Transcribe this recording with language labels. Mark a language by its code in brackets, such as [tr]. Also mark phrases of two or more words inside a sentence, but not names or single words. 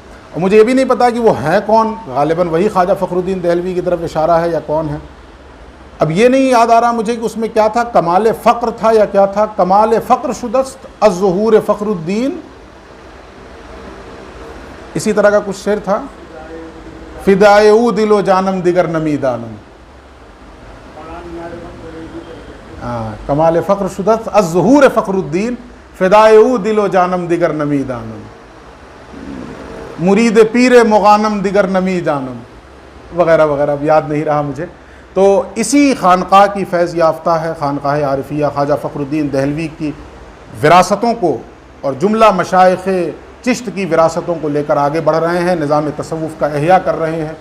[ur] اور مجھے یہ بھی نہیں پتا کہ وہ ہیں کون, غالباً وہی خواجہ فخر الدین دہلوی کی طرف اشارہ ہے یا کون ہے. اب یہ نہیں یاد آ رہا مجھے کہ اس میں کیا تھا, کمال فقر تھا یا کیا تھا, [fa] کمال فقر شدست الظہور فخر الدین, [ur] اسی طرح کا کچھ شعر تھا. [fa] فدائے او دل و جانم دیگر نمی دانم, کمال فقر شدست الظہور فخر الدین, فدائے او دل و جانم دیگر نمی دانم. مرید پیر مغانم دیگر نمی جانم [ur] وغیرہ وغیرہ، اب یاد نہیں رہا مجھے۔ تو اسی خانقاہ کی فیض یافتہ ہے خانقاہ عارفیہ۔ خواجہ فخر الدین دہلوی کی وراثتوں کو اور جملہ مشائخ چشت کی وراثتوں کو لے کر آگے بڑھ رہے ہیں، نظام تصوف کا احیاء کر رہے ہیں۔